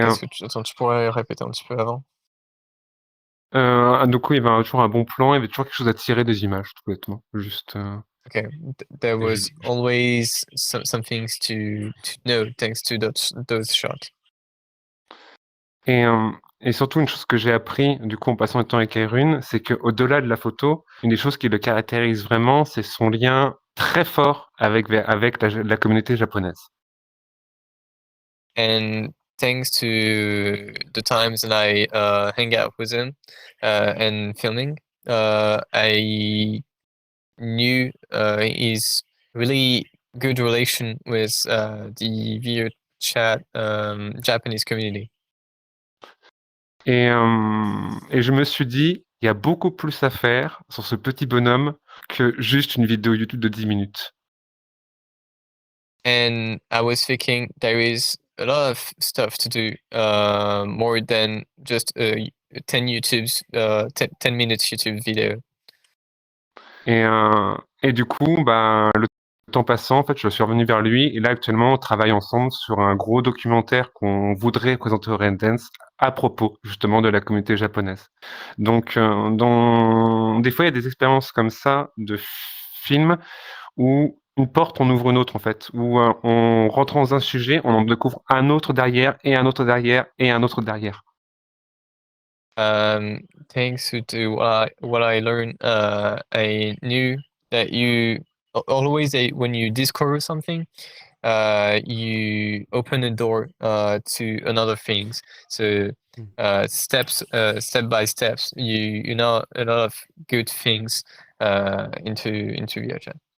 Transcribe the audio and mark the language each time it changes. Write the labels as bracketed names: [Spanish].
[French] que attends, tu pourrais répéter un petit peu avant? donc oui, il y avait toujours un bon plan, il y avait toujours quelque chose à tirer des images, tout bêtement. Juste. [English] Okay, there was always some things to know thanks to those shots. [French] Et surtout, une chose que j'ai appris, du coup, en passant le temps avec Kaerun, c'est qu'au-delà de la photo, une des choses qui le caractérise vraiment, c'est son lien très fort avec la communauté japonaise. [English] And thanks to the times that I hang out with him and filming, I knew his really good relation with the VRChat Japanese community. [French] Et je me suis dit, il y a beaucoup plus à faire sur ce petit bonhomme que juste une vidéo YouTube de 10 minutes. [English] And I was thinking there is a lot of stuff to do, more than just 10 YouTube's 10 minutes YouTube video. [French] Et du coup, le temps passant, en fait, je suis revenu vers lui. Et là, actuellement, on travaille ensemble sur un gros documentaire qu'on voudrait présenter au Raindance à propos, justement, de la communauté japonaise. Donc, des fois, il y a des expériences comme ça de films où une porte, on ouvre une autre, en fait, où on rentre dans un sujet, on en découvre un autre derrière, et un autre derrière, et un autre derrière. [English] Thanks to what I learned, I knew that you always when you discover something, you open a door to another things. So step by steps, you know a lot of good things into VRChat.